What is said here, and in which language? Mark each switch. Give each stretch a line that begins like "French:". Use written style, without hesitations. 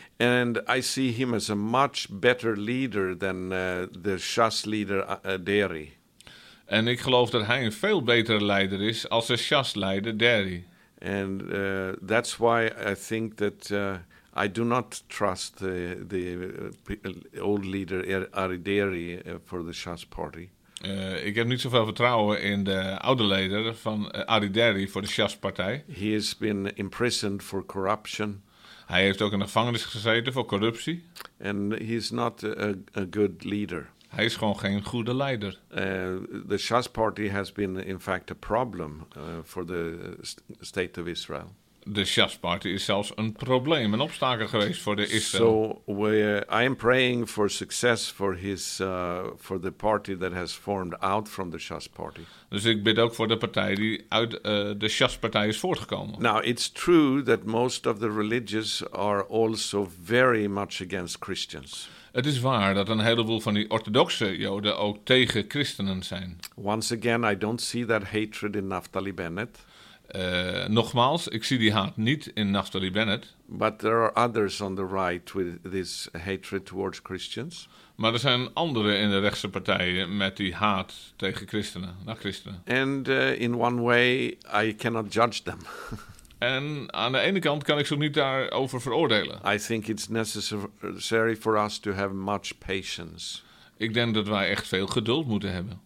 English: And I see him as a much better leader than the Shas leader Derry.
Dutch: En ik geloof dat hij een veel betere leider is als de Shas leider Derry.
English: And that's why I think that I do not trust the old leader Ari Derry for the Shas party.
Dutch: Ik heb niet zoveel vertrouwen in de oude leider van Ari Derry voor de Shas partij.
English: He has been imprisoned for corruption.
Dutch: Hij heeft ook in de gevangenis gezeten voor corruptie.
English: And he is not a good leader.
Dutch: Hij is gewoon geen goede leider.
English: The Shas party has been in fact a problem for the state of Israel.
Dutch: De Shas party is zelfs een probleem, een obstakel geweest voor de Israël.
English: So I am praying for success for his for the party that has formed out from the Shas party.
Dutch: Dus ik bid ook voor de partij die uit de Shas partij is voortgekomen.
English: Now it's true that most of the religious are also very much against Christians.
Dutch: Het is waar dat een heleboel van die orthodoxe Joden ook tegen christenen zijn.
English: Once again, I don't see that hatred in Naftali Bennett.
Dutch: Nogmaals, ik zie die haat niet in Naftali Bennett.
English: But there are others on the right with this hatred towards Christians.
Dutch: Maar er zijn anderen in de rechtse partijen met die haat tegen christenen, naar christenen.
English: And in one way, I cannot judge them.
Dutch: En aan de ene kant kan ik ze niet daarover veroordelen.
English: I think it's necessary for us to have much patience.
Dutch: Ik denk dat wij echt veel geduld moeten hebben.